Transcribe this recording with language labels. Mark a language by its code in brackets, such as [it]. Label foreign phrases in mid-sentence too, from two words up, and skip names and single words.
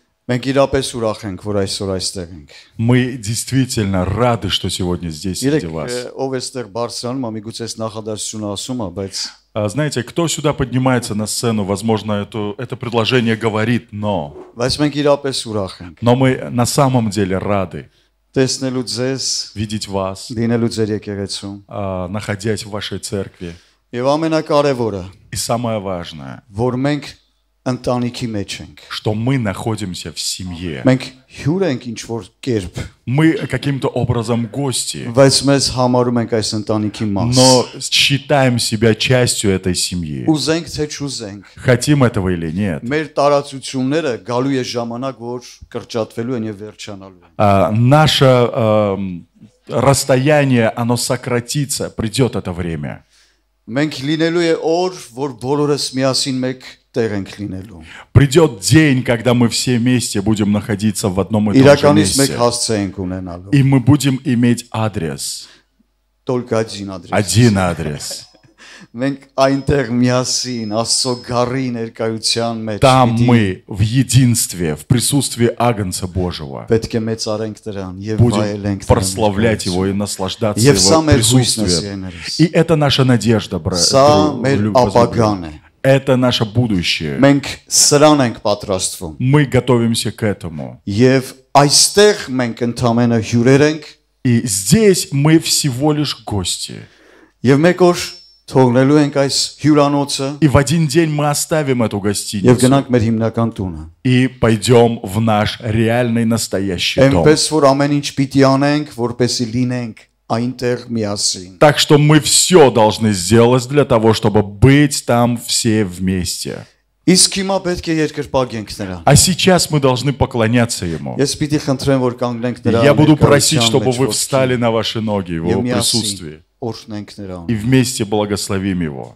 [hy] Մենք իրապես ուրախ ենք, որ այսօր այստեղ ենք։ [ru] Мы действительно рады, что сегодня здесь среди вас. [hy] Ով էստեղ բարձրանում, ամիգուցե նախադասությունը ասում է, բայց [ru] Знаете, кто сюда поднимается на сцену, возможно, это предложение говорит, но [hy] բայց մենք իրապես ուրախ ենք։ [ru] мы на самом деле рады [hy] Տեսնելու ձեզ, [ru] видеть вас, [hy] լինելու ձեր եկեղեցում։ [ru] находясь в вашей церкви. [hy] Եվ ամենակարևորը, [ru] И самое важное, [hy] որ մենք ընտանիքի մեջ ենք։ [ru] что мы находимся в семье. [hy] Մենք հյուր ենք ինչ որ կերպ, [ru] Мы каким-то образом гости, [hy] բայց մեզ համարում ենք այս ընտանիքի մաս։ [ru] но считаем себя частью этой семьи. [hy] Ուզենք թե չուզենք, [ru] Хотим этого или нет. [hy] մեր տարածությունները գալու է ժամանակ, որ կրճատվելու են եւ վերջանալու են։ [ru] Наше расстояние, оно сократится, придет это время. [hy] Մենք լինելու է օր, որ բոլորս միասին մեկ տեղ ենք լինելու։ [ru] Придет день, когда мы все вместе будем находиться в одном и том же [hy] Իրականից մեկ [ru] месте. [hy] հասցե ենք ունենալու։ [ru] И мы будем иметь адрес. Только один адрес։ Один адрес. [hy] Մենք այնտեղ միասին Աստծո գառի ներկայության մեջ [ru] Там мы в единстве, в присутствии Агнца Божьего [hy] պետք է մեծարենք դրան եւ [ru] будем [hy] վայելենք [ru] прославлять Его и наслаждаться [hy] Եվ սա [ru] Его [hy] մեր հույսն է, [ru] присутствием. [hy] սիրելիներս։ [ru] И это наша надежда, [hy] Սա մեր ապագան է։ [ru] Это наше будущее. [hy] Մենք սրան ենք պատրաստվում։ [ru] Мы готовимся к этому. [hy] Եվ այստեղ մենք ընդամենը հյուրեր ենք [ru] И здесь мы всего лишь гости. [hy] եւ մեկ օր թողնելու ենք այս հյուրանոցը [ru] И в один день мы оставим эту [hy] եւ [ru] гостиницу [hy] գնանք մեր հիմնական տունը։ [ru] и пойдем в наш реальный настоящий дом. [hy] Այնպես որ ամեն ինչ պիտի անենք, որպեսզի լինենք այնտեղ միասին։ [ru] Так что мы все должны сделать для того, чтобы быть там все вместе. [hy] Իսկ հիմա պետք է երկրպագենք նրան։ [ru] А сейчас мы должны поклоняться Ему. [hy] Ես պիտի խնդրեմ, որ կանգնենք նրա [ru] Я буду просить, [hy] ներկայության [ru] чтобы [hy] մեջ [ru] вы [hy] ոտքի [ru] встали на ваши ноги в [hy] եւ [ru] Его [hy] միասին [ru] присутствии [hy] օրհնենք նրան։ [ru] и вместе благословим Его.